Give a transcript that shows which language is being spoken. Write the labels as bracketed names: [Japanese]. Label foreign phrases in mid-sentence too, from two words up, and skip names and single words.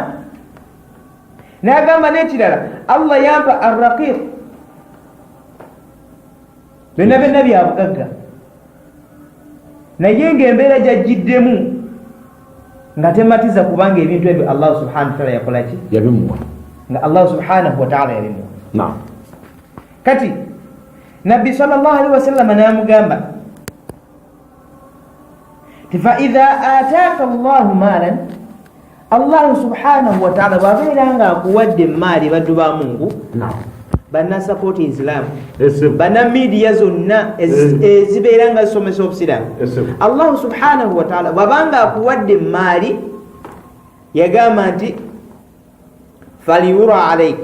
[Ganda] Nagamba n'ekirala Allah yampa ar-raqiq, byonna byonna byabugagga, naye ng'embeera gyajjiddemu nga tematiza kubanga ebintu ebyo Allah [Arabic] سبحانه وتعالى [Ganda] yakola ki? Yabimuwa. Nga Allah [Arabic] سبحانه وتعالى [Ganda] yabimuwa. Naam. Kati Nabbi [Arabic] صلى الله عليه وسلم [Ganda] namugamba [Arabic] فإذا آتاك الله مالا, [Ganda] Allah [Arabic] سبحانه وتعالى [Ganda] bwabeera nga akuwadde maali baddu ba Mungu, banna [English] support Islam, [Ganda] banna media zonna ezibeera nga zisomesa obusiraamu, Allah [Arabic] سبحانه وتعالى [Ganda] bwabanga akuwadde maali yagamba nti [Arabic] فليرى عليك.